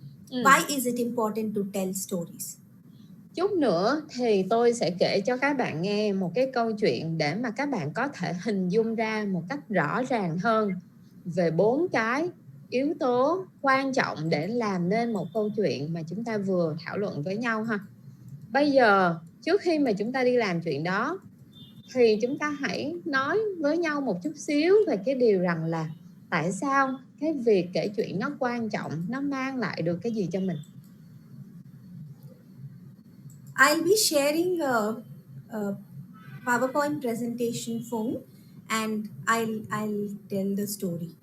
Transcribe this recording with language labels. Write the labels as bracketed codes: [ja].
[en] Why is it important to tell stories? [vi] Chút nữa thì tôi sẽ kể cho các bạn nghe một cái câu chuyện để mà các bạn có thể hình dung ra một cách rõ ràng hơn về 4 cái yếu tố quan trọng để làm nên một câu chuyện mà chúng ta vừa thảo luận với nhau ha. Bây giờ trước khi mà chúng ta đi làm chuyện đó thì chúng ta hãy nói với nhau một chút xíu về cái điều rằng là tại sao cái việc kể chuyện nó quan trọng, nó mang lại được cái gì cho mình. [en] I'll be sharing a PowerPoint presentation phone and I'll tell the story.